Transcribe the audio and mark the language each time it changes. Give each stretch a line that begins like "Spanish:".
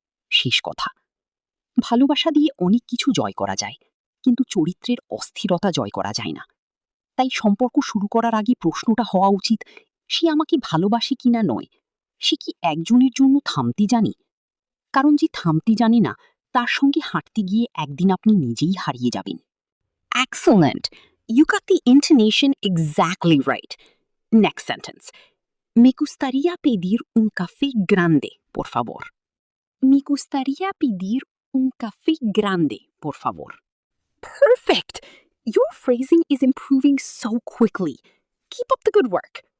Bangla: শেষ কথা, ভালোবাসা দিয়ে অনেক কিছু জয় করা যায়, কিন্তু চরিত্রের অস্থিরতা জয় করা যায় না। তাই সম্পর্ক শুরু করার আগে প্রশ্নটা হওয়া উচিত, সে আমাকে ভালোবাসে কিনা নয়, সে কি একজনের জন্য থামতে জানে। কারণ যে থামতে জানে না, তার সঙ্গে হাঁটতে গিয়ে একদিন আপনি নিজেই হারিয়ে যাবেন।
English: Excellent! You got the intonation exactly right. Next sentence.
Spanish: Me gustaría pedir un café grande, por favor. Me gustaría pedir un café grande, por favor.
English: Perfect! Your phrasing is improving so quickly. Keep up the good work.